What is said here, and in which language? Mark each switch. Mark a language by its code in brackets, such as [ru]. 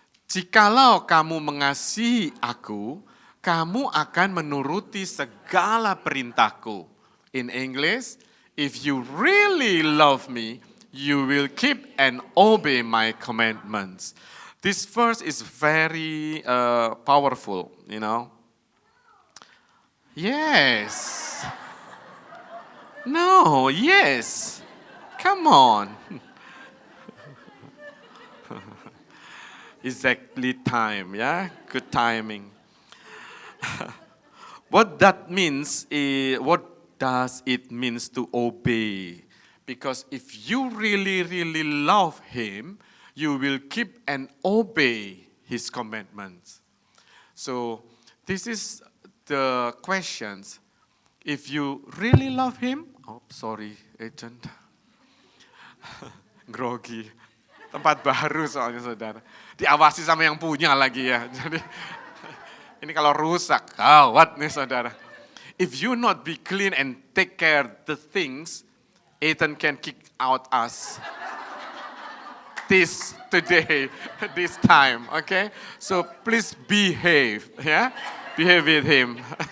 [id] Jikalau kamu mengasihi aku, kamu akan menuruti segala perintahku. [en] In English, if you really love me, you will keep and obey my commandments. This verse is very powerful, you know. Yes. No, yes. Come on. Exactly time, yeah? Good timing. What that means is, what does it means to obey? Because if you really, really love him, you will keep and obey his commandments. So this is the questions. If you really love him, oh sorry agent, grogi. [id] Tempat baru soalnya saudara. Diawasi sama yang punya lagi ya. Jadi ini kalau rusak, gawat nih saudara. [en] If you not be clean and take care the things, Ethan can kick out us. Today, this time, okay? So please behave, yeah? Behave with him.